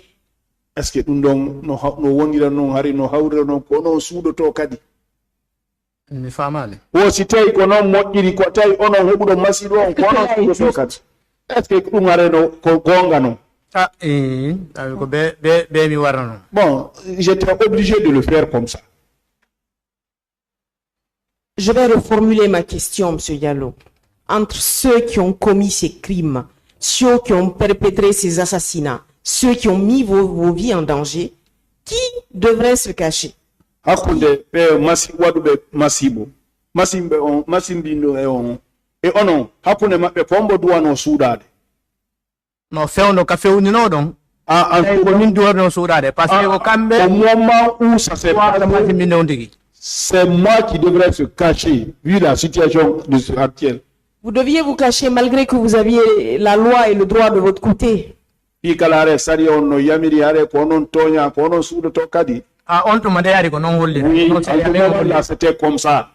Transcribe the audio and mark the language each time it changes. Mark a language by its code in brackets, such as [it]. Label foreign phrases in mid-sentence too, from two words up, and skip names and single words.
[fr] Est-ce que nous est-ce que bon, j'étais obligé de le faire comme ça. Je vais reformuler ma question, Monsieur Diallo. Entre ceux qui ont commis ces crimes, ceux qui ont perpétré ces assassinats, ceux qui ont mis vos vies en danger, qui devrait se cacher? [ff] No fewno ka fewni no don ko min duwarno suudade [fr] parce que [ff] ko kambe [fr] au moment où ça s'est passé, c'est moi qui devrais se cacher vu la situation actuelle. Vous deviez vous cacher malgré que vous aviez la loi et le droit de votre côté. Là, c'était comme ça.